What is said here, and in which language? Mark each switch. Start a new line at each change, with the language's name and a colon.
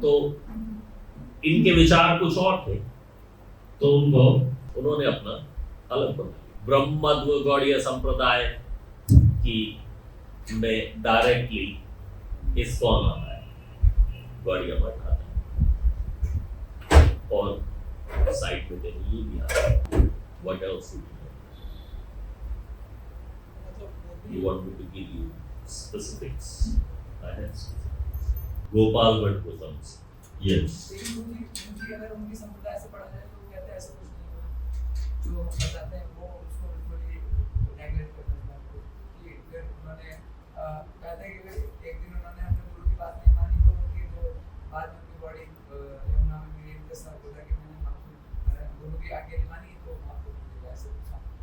Hindi: तो इनके विचार कुछ और थे, तो उन्होंने अपना अलग बना लिया। ब्रह्मद्व गौड़ीय संप्रदाय की में डायरेक्टली इस्कॉन आता है, गौड़ीय मठ आता है, और साइड में ये भी आता है।
English: What else would you know? You want me to give you specifics? I have specifics. Gopal Bhatt Goswami. Yes.
Hindi: अगर उनकी संप्रदाय से पढ़ा जाए तो वो कहते हैं ऐसा कुछ नहीं हुआ, जो हम बताते हैं वो उसको बिल्कुल नेगलेक्ट करते हैं। कि फिर उन्होंने कहा था कि एक दिन उन्होंने अपने गुरु की बात नहीं मानी, तो उनकी जो बाद में उनकी बॉडी यमुना में गिरी, इनके साथ बोला कि मैंने गुरु की आज्ञा नहीं मानी, तो आपको ऐसे पूछा।